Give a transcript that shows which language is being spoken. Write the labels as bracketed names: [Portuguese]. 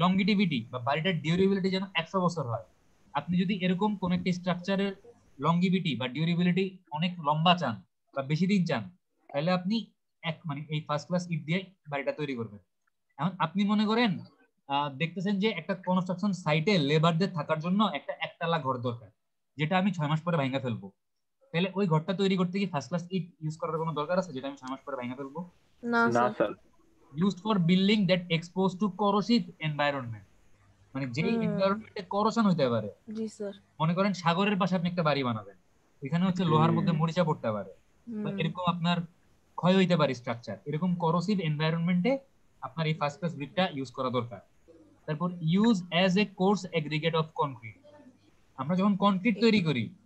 [Bangla] লংগিটিভিটি বা বাড়িটার ডিউরেবিলিটি যেন 100 বছর হয়। আপনি যদি এরকম কোন একটা স্ট্রাকচারের লংগিভিটি বা ডিউরেবিলিটি অনেক লম্বা চান বা বেশি দিন চান, তাহলে আপনি মানে এই ফার্স্ট ক্লাস ইট দিয়ে বাড়িটা তৈরি করবেন। এখন আপনি মনে করেন দেখতেছেন যে একটা কনস্ট্রাকশন সাইটে লেবারদের থাকার জন্য একটা একতলা ঘর দরকার, যেটা আমি 6 মাস পরে ভাঙা ফেলবো। তাহলে ওই ঘরটা তৈরি করতে কি ফার্স্ট ক্লাস ইট ইউজ করার কোনো দরকার আছে, যেটা আমি 6 মাস পরে ভাঙা ফেলবো? না না sir. Sir. [English] used for building that exposed to corrosive environment, [Bangla] মানে যেই এনভায়রনমেন্টে করোশন হইতে পারে। জি স্যার। মনে করেন সাগরের পাশে আপনি একটা বাড়ি বানাবেন, এখানে হচ্ছে লোহার মধ্যে মরিচা পড়তে পারে, বা এরকম আপনার ক্ষয় হইতে পারে স্ট্রাকচার, এরকম করোসিভ এনভায়রনমেন্টে আপনার এই ফার্স্ট ক্লাস ব্রিকটা ইউজ করা দরকার। [English] তারপর use as a coarse aggregate of concrete. [Bangla] আমরা যখন কনক্রিট তৈরি করি,